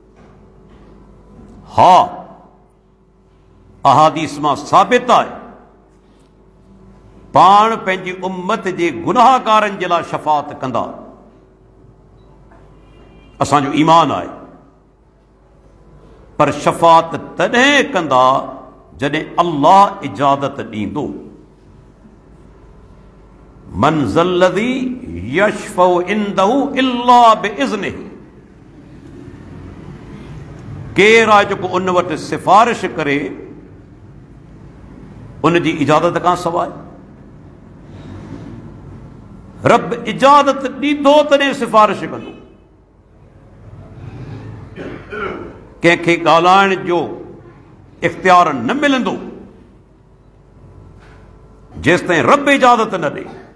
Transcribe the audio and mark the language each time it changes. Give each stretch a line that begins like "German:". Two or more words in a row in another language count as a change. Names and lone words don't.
Sindhi: हा, अहादीस मां साबित आहे पाण पंहिंजी उम्मत जे गुनाहगारनि जे लाइ शफ़ाअत कंदा। असांजो ईमान आहे, पर शफ़ाअत तॾहिं कंदा जॾहिं अल्लाह इजाज़त ॾींदो।
Arabic: من ذا الذي يشفع عنده إلا بإذنه.
Sindhi: केरु आहे जेको उन वटि सिफ़ारिश करे उन जी इजाज़त खां सवाइ? रब इजाज़त ॾींदो तॾहिं सिफ़ारिश कंदो। कंहिंखे ॻाल्हाइण जो इख़्तियार न मिलंदो जेसि ताईं रब इजाज़त न ॾे।